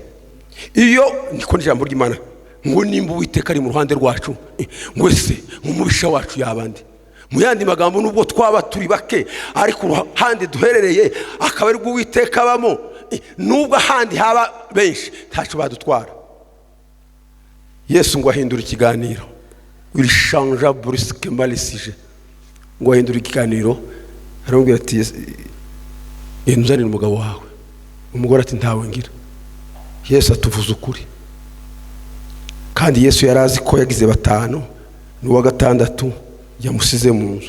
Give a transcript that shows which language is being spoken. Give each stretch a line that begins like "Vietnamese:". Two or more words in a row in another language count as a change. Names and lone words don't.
Rundi: Iyo niko ijambo ry'Imana ngo nimba Uwiteka ari mu ruhande rwacu, ngo se umubisha wacu yabandi. Mu yandi magambo nubwo twaba turi bake, ariko uruhande duherereye akaba ari Uwiteka abamo, nubwo ahandi haba benshi ntaco badutwara. Yesu ngo ahindura ikiganiro,
French: il changea brusquement le sujet.
Rundi: Ngo ahindura ikiganiro, aramubwira ati nzanira umugabo wawe. Umugore ati ntawe ngira. Yesu atuvuza ukuri, kandi Yesu yarazi ko yagize batanu, n'uwa gatandatu yamusize mu nzu.